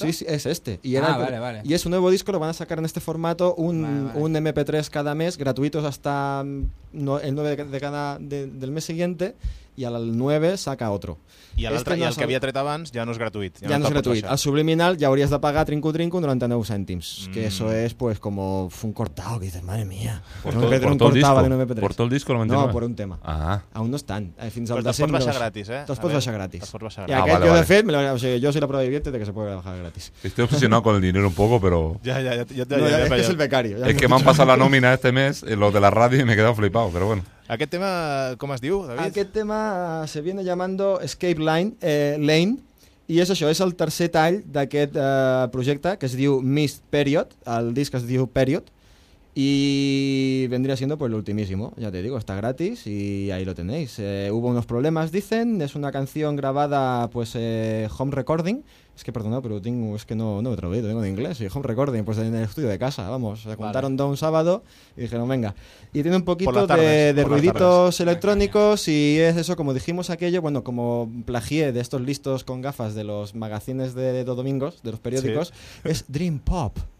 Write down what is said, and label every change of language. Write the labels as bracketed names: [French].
[Catalan] sí, és este. I era vale. I és un nou disc, [Spanish] lo van a sacar en este formato, un MP3 cada mes, gratuïtos hasta el 9 del mes siguiente. I al 9 saca otro. [Catalan] I l'altre, no, el que havia tret abans, ja no és gratuït. Ja no és gratuït. Al subliminal ja hauries de pagar trinco 99 cèntims. Mm. [Spanish] Que eso es pues como un cortado, que dices, madre mía. Por todo el disco. No, por un tema. Ah. [Catalan] Aún no estan. Fins però al desembre. Però te'ls pots baixar gratis, eh? Te'ls pots baixar gratis. I aquest, jo de fet, jo [Spanish] soy la prova viviente de que se puede bajar gratis. Estoy obsesionado con el dinero un poco, pero... Ya. Es el becario. Es que me han pasado la nómina este mes, lo de la radio, y me he quedado flipado, pero bueno. [Catalan] Aquest tema, com es diu, David? Aquest tema [Spanish] se viene llamando [Catalan] Escape Lane, i és això, és el tercer tall d'aquest projecte, que es diu Mist Period, el disc es diu Period, [Spanish] Y vendría siendo pues lo ultimísimo, ya te digo, está gratis y ahí lo tenéis. Hubo unos problemas, dicen, es una canción grabada pues home recording. Es que perdona, pero tengo, es que no me traduí, lo tengo en inglés. Y home recording, pues en el estudio de casa, vamos. Se juntaron un sábado y dijeron, venga. Y tiene un poquito de ruiditos electrónicos y es eso, como dijimos aquello, bueno, como plagié de estos listos con gafas de los magazines de domingos, de los periódicos, sí. Es Dream Pop.